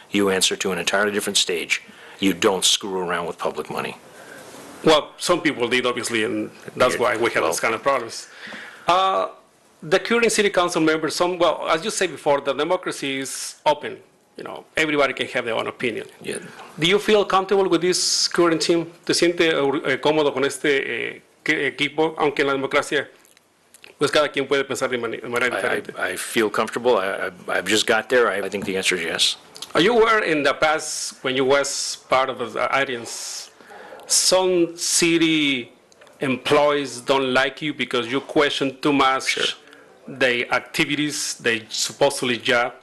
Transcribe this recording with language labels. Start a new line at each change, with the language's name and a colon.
English: You answer to an entirely different stage. You don't screw around with public money. Well, some people did, obviously, and that's why we have those kind of problems. The current city council members, well, as you said before, the democracy is open. You know, everybody can have their own opinion. Yeah. Do you feel comfortable with this current team?
Spanish: ¿Te sientes cómodo con este equipo, aunque en la democracia, pues cada quien puede pensar de manera diferente?
English: I feel comfortable. I've just got there. I think the answer is yes. You were in the past, when you was part of the audience, some city employees don't like you because you question too much. Sure. The activities, they supposedly job.